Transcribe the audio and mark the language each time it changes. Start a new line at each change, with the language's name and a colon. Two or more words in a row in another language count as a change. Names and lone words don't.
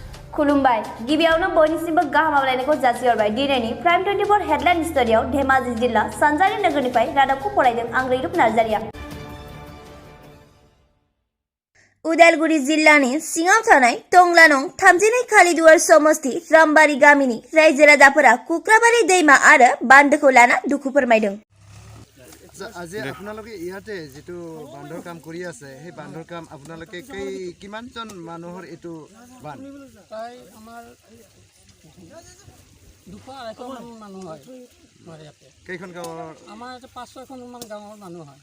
Bodo: खुलुमबाय गिबियावनो बयनिसिमबो गाहाम हामलायनायखौ जासिहरबाय दिनैनि प्राइम 24 हेडलाइन स्टुडियाव धेमाजि जिल्ला सानजारि नोगोरनिफ्राय रादाबखौ फरायदों आं रैरुप नार्जारिया। उदालगुरि जिल्लानि सिङाव थानाय टंलानं 32 खालिदुवार समस्ति रामबारि गामिनि रायजो राजाफोरा कुक्राबारि दैमा आरो बान्दोखौ लाना दुखु फोरमायदों।
Assamese: আজি আপোনালোকে ইয়াতে যেটো বান্ধৰ কাম কৰি আছে সেই বান্ধৰ কাম আপোনালোকে কিমানজন মানুহৰ এটো বান তাই আমাৰ 200 মানুহ হয় ইয়াতে কেইখন গাঁৱৰ আমাৰ 500খন মান গাঁৱৰ মানুহ হয়।